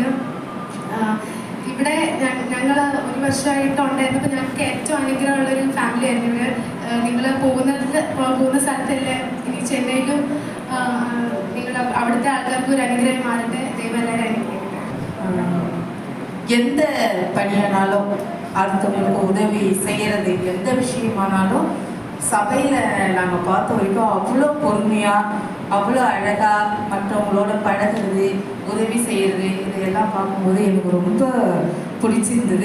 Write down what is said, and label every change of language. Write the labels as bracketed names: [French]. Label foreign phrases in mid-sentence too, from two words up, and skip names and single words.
[Malayalam] ഇവിടെ ഞങ്ങൾ 1 വർഷമായിട്ട് ഉണ്ടായിരുന്നപ്പോൾ ഞങ്ങൾക്ക് ഏറ്റവും അനുഗ്രഹമുള്ളൊരു ഫാമിലി ആയിരുന്നു ഇവിടെ. നിങ്ങൾ പോകുന്ന സ്ഥലത്തല്ലേ, ഇനി ചെന്നൈയിലും നിങ്ങൾ അവിടുത്തെ ആൾക്കാർക്ക് ഒരു അനുഗ്രഹം മാറട്ടെ. ദൈവം എല്ലാവരും അനുഗ്രഹിക്കട്ടെ. [Tamil] எந்த பணியானாலும் அடுத்தவங்களுக்கு உதவி செய்கிறது, எந்த விஷயமானாலும் சபையில் நாங்கள் பார்த்த வரைக்கும் அவ்வளோ பொறுமையாக, அவ்வளோ அழகாக மற்றவங்களோட பழகிறது, உதவி செய்கிறது, இதையெல்லாம் பார்க்கும்போது எனக்கு ரொம்ப பிடிச்சிருந்தது.